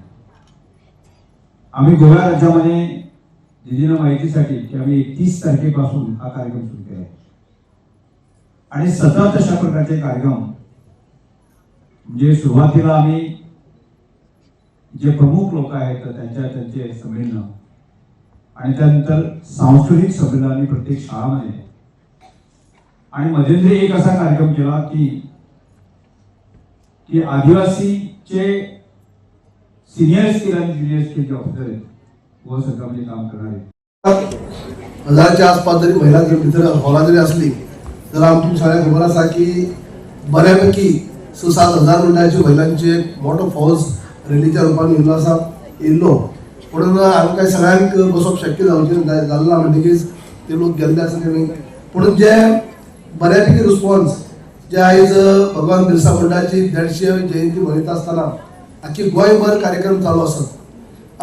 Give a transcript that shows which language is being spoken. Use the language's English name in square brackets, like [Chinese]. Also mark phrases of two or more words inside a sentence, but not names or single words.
[Marathi] आम्ही गोवा राज्यामध्ये दिलेल्या माहितीसाठी की आम्ही 31 तारखेपासून हा कार्यक्रम सुरू केला आहे आणि सतत अशा प्रकारचे कार्यक्रम म्हणजे सुरुवातीला आम्ही जे प्रमुख लोक आहेत त्यांचे संमेलन आणि त्यानंतर सांस्कृतिक संमेलन प्रत्येक शाळांमध्ये आणि मध्यंतरी एक असा कार्यक्रम केला की आदिवासीचे [English] senior skill [Marathi] आणि [English] junior skill [Marathi] जे ऑफिसर आहेत व सरकारमध्ये काम करणारे [Konkani] हजारच्या आसपास जरी महिला जर भितर हॉला जरी असली तर आमची सगळ्यांना खबर आसा की बऱ्यापैकी 6-7 मंडळाची महिलांची एक मोठो फौज रॅलीच्या रूपान येयल्लो आसा येयल्लो पूण आमकां सगळ्यांक बसप शक्य जाल्लो ना म्हणटकीच ते लोक गेल्ले आसा तेणी पूण जे बऱ्यापैकी रिस्पॉन्स जे आयज भगवान बिरसा मुंडाची 150वी जयंती मनयता आसतना आख्खी गोंयभर कार्यक्रम चालू आसात।